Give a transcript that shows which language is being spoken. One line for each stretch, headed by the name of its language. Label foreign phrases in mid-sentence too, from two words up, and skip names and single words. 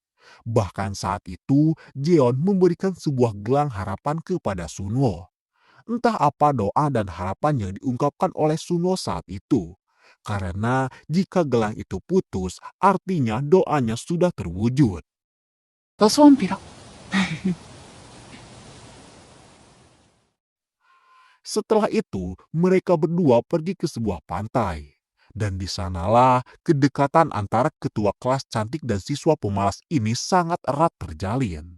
Indonesian: Bahkan saat itu, Jeon memberikan sebuah gelang harapan kepada Sunwo. Entah apa doa dan harapan yang diungkapkan oleh Sunwo saat itu. Karena jika gelang itu putus, artinya doanya sudah terwujud.
Korean: 너 소원 빌어.
Indonesian: Setelah itu, mereka berdua pergi ke sebuah pantai. Dan di sanalah kedekatan antara ketua kelas cantik dan siswa pemalas ini sangat erat terjalin.